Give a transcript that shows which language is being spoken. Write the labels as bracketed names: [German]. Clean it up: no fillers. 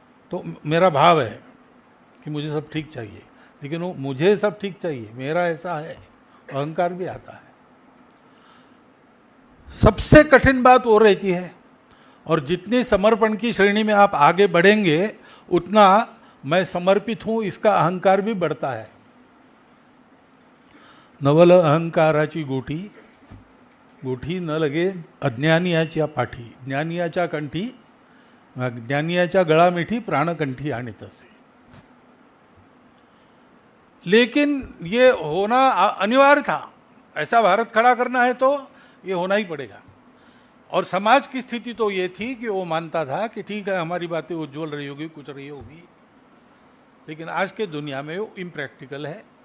[Hindi] तो मेरा भाव है कि मुझे सब ठीक चाहिए, लेकिन वो मुझे सब ठीक चाहिए, मेरा ऐसा है, अहंकार भी आता है। सबसे कठिन बात वो रहती है, और जितनी समर्पण की श्रेणी में आप आगे बढ़ेंगे उतना मैं समर्पित हूं इसका अहंकार भी बढ़ता है। [Marathi] नवल अहंकाराची गोठी, गोठी न लगे अज्ञानियाच्या पाठी, ज्ञानियाच्या कंठी, ज्ञानियाच्या गळा मिठी, प्राणकंठी आणि तसे। [Hindi] लेकिन ये होना अनिवार्य था, ऐसा भारत खड़ा करना है तो ये होना ही पड़ेगा। और समाज की स्थिति तो ये थी कि वो मानता था कि ठीक है हमारी बातें उज्जवल रही होगी, कुछ रही होगी, लेकिन आज के दुनिया में वो इम्प्रैक्टिकल है।